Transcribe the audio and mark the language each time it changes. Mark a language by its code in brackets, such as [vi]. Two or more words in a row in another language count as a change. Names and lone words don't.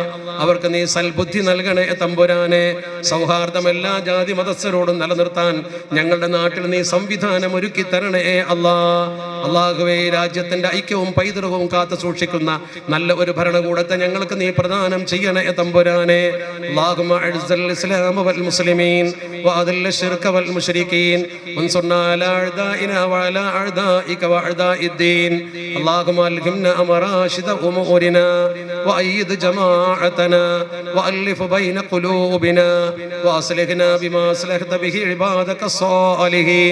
[ml] അവർക്ക് നീ സൽബുദ്ധി നൽകണേ തമ്പുരാനെ. സൗഹാർദ്ദം എല്ലാ ജാതി മതസ്ഥരോടും നിലനിർത്താൻ ഞങ്ങളുടെ നാട്ടിൽ നീ സംവിധാനം ഒരുക്കി തരണേ അല്ലാഹ്. അല്ലാഹുവേ, രാജ്യത്തിന്റെ ഐക്യവും പൈതൃകവും കാത്തു സൂക്ഷിക്കുന്ന നല്ല ഒരു ഭരണകൂടത്തെ ഞങ്ങൾക്ക് നീ പ്രദാനം ചെയ്യണേ തമ്പുരാനെ. [ar] اللهم اعز الاسلام والمسلمين واذل الشرك والمشركين وانصرنا على اعدائنا وعلى اعدائك واعداء الدين. اللهم الهمنا مراشد امورنا وايد جماعتنا والف بين قلوبنا واصلحنا بما اصلحت به عبادك الصالحين.